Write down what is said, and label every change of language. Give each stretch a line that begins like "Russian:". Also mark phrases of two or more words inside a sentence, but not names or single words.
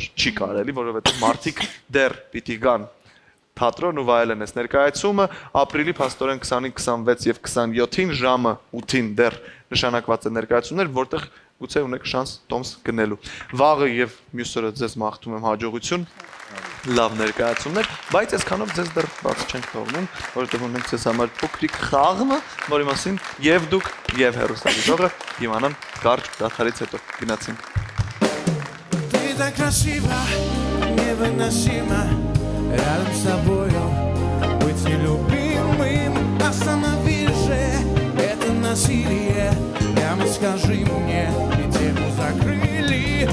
Armenian: չի կարելի, որովհետև մարդիկ դեռ պիտի գան թատրոն ու վայելեն այս ներկայացումը ապրիլի փաստորեն 25, 26 եւ 27-ին ժամը 8-ին դեռ նշանակված է ներկայացումներ, որտեղ գուցե ունեք շանս տոմս գնելու։ Վաղը եւ մյուս օրը ձեզ մաղթում եմ հաջողություն, լավ ներկայացումներ, բայց այսքանով ձեզ դեռ բաց չենք թողնում, որովհետեւ ունենք ձեզ համար փոքրիկ խաղ, որի մասին եւ դուք եւ հեռուստադիտողը իմանան կարճ դադարից հետո գնացինք։
Russian: Ты так красива, невыносимо, рядом с тобою быть нелюбимым. Останови же это насилие, прямо скажи мне, и тему закрыли.